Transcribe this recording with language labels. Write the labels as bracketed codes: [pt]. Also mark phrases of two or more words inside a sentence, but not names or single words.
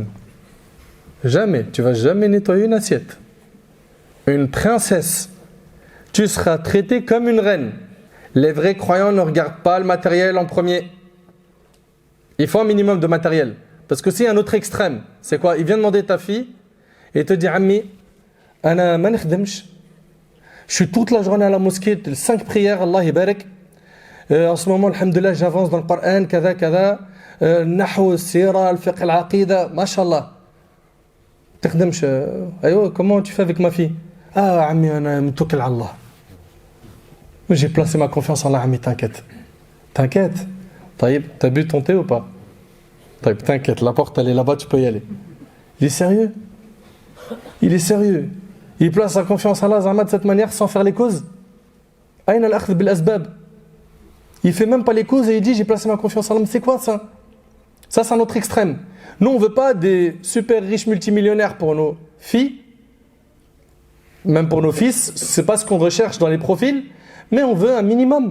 [fr] Jamais, tu vas jamais nettoyer une assiette. Une princesse, tu seras traitée comme une reine. Les vrais croyants ne regardent pas le matériel en premier. Il faut un minimum de matériel. Parce que c'est un autre extrême. C'est quoi? Il vient demander ta fille et il te dit, [ar] عمي، أنا ما نخدمش. [fr] Je suis toute la journée à la mosquée, 5 prières, [ar] الله يبارك. [fr] En ce moment, alhamdoulilah, j'avance dans le Coran, [ar] كدا، كدا. نحو، سيرة، الفقه، العقيدة, mashallah. [fr] Tikhdemsh, comment tu fais avec ma fille? [ar] آه، عمي، أنا متوكل الله. [fr] J'ai placé ma confiance en Allah, Ammi, t'inquiète. T'inquiète. T'as bu ton thé ou pas? T'inquiète, la porte elle est là-bas, tu peux y aller. Il est sérieux. Il est sérieux. Il place sa confiance en Allah Zama de cette manière sans faire les causes. [ar] أين الأخذ بالأسباب. [fr] Il fait même pas les causes et il dit j'ai placé ma confiance en Allah. Mais c'est quoi ça? Ça c'est un autre extrême. Nous on veut pas des super riches multimillionnaires pour nos filles, même pour nos fils. C'est pas ce qu'on recherche dans les profils, mais on veut un minimum.